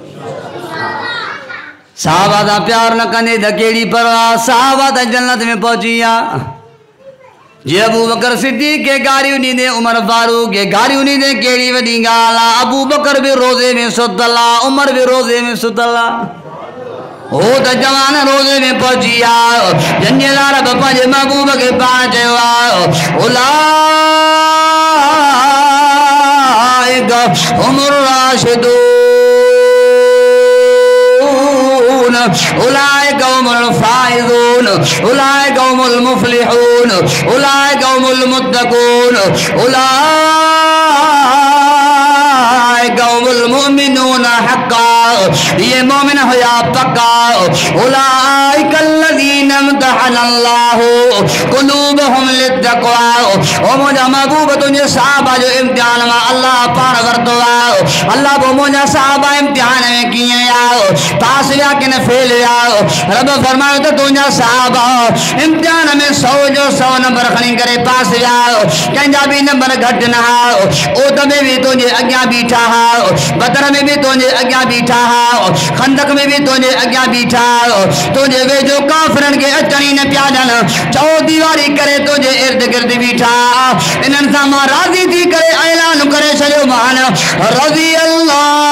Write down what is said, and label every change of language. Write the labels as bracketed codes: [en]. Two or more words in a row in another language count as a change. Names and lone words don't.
[sd] सहाबा सां प्यार न कंदे त कहिड़ी परवाह सहाबा त जन्नत में पहुची विया जे अबू बकर सिद्दीक़ के गारियूं ॾींदे उमर फारूक के गारियूं ॾींदे कहिड़ी वॾी ॻाल्हि आहे अबू बकर बि रोज़े में सुतल आहे उमर बि रोज़े में सुतल आहे हो त जवान रोज़े में पहुची विया जंहिंजे लाइ रब पंहिंजे महबूब खे पाण चयो आहे [ar] أولئك هم الراشدون أولئك هم الفائزون أولئك هم المفلحون أولئك هم المتقون أولئك هم المؤمنون حقا [sd] ये मोमिन हुया पक्का [ar] أولئك الذين امتحن الله قلوبهم للتقوى [sd] ओ मुंहिंजा महबूब तुंहिंजे सहाबा जो इम्तिहान मां अल्लाह पाण वरितो आहे अल्लाह पोइ मुंहिंजा सहाबा इम्तिहान में कीअं विया पास विया कि न फेल विया रब फरमायो त तुंहिंजा सहाबा इम्तिहान में 100 जो 100 नंबर खणी करे पास विया कंहिंजा बि नंबर घटि न हुआ ओद में बि तुंहिंजे अॻियां बीठा हुआ बदर में बि तुंहिंजे अॻियां बीठा हुआ खंदक में भी तुझे अग्ञा बीठा तुझे वेझो काफरन के अचण ही न पिया ॾियनि चौ दीवारी करे तुझे इर्द गिर्द बीठा इन्हनि सां मां राज़ी थी करे ऐलान करे छॾियो मान [ar] رضي الله